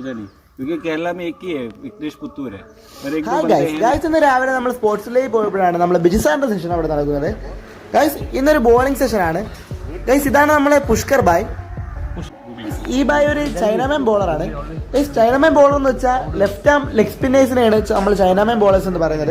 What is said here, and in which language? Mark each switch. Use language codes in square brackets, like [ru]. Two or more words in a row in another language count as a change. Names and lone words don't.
[hi] पता नहीं क्योंकि केरला में एक ही है विघ्नेश पुत्तूर है और एक [en] Hi guys [ml] ഇന്ന് രാവിലെ നമ്മൾ സ്പോർട്സിലേക്ക് പോയപ്പോഴാണ് നമ്മൾ ബിജുസാറിന്റെ സെഷൻ അവിടെ നടക്കുന്നത്. ഗൈസ് ഇന്നൊരു [en] bowling session. [ml] ഗൈസ് ഇതാണ് നമ്മളെ പുഷ്കർ ബായ്. ഈ ബായ് ഒരു [en] chinaman bowler. [ml] ഗൈസ് [en] chinaman bowler [ml] എന്ന് വെച്ചാൽ [en] left arm leg spinners [ml] നമ്മൾ [en] chinaman bowlers [ml] എന്ന് പറയുന്നത്.